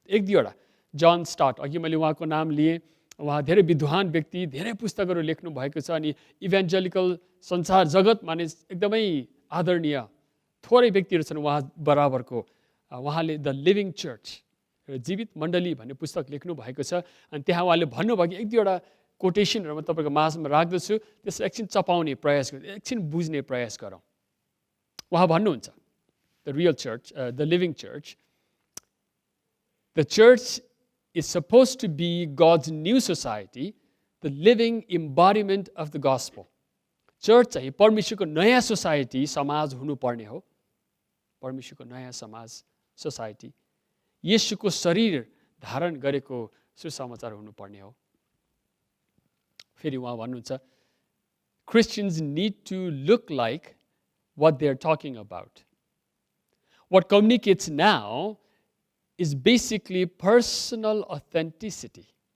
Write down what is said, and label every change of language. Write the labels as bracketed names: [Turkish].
[Nepali] एक दुईवटा जन स्टार्ट, अघि मैले उहाँको नाम लिएँ, उहाँ धेरै विद्वान व्यक्ति, धेरै पुस्तकहरू लेख्नु भएको छ, अनि इभेन्जलिकल संसार जगतमा नै एकदमै आदरणीय थोरै व्यक्तिहरू छन् उहाँ बराबरको। उहाँले द लिभिङ चर्च, जीवित मण्डली भन्ने पुस्तक लेख्नु भएको छ, अनि त्यहाँ उहाँले भन्नुभयो कि एक दुईवटा कोटेसनहरू म तपाईँको माझमा राख्दछु, त्यसलाई एकछिन चपाउने प्रयास गरौँ, एकछिन बुझ्ने प्रयास गरौँ। उहाँ भन्नुहुन्छ, [English] The real church, the living church, the church is supposed to be God's new society, the living embodiment of the gospel. [Nepali] Church चाहिँ परमेश्वरको नयाँ सोसाइटी, समाज हुनुपर्ने हो। परमेश्वरको नयाँ समाज, सोसाइटी, येशूको शरीर धारण गरेको सुसमाचार हुनुपर्ने हो। फेरि उहाँ भन्नुहुन्छ, [English] Christians need to look like what they're talking about. What communicates now is basically personal authenticity.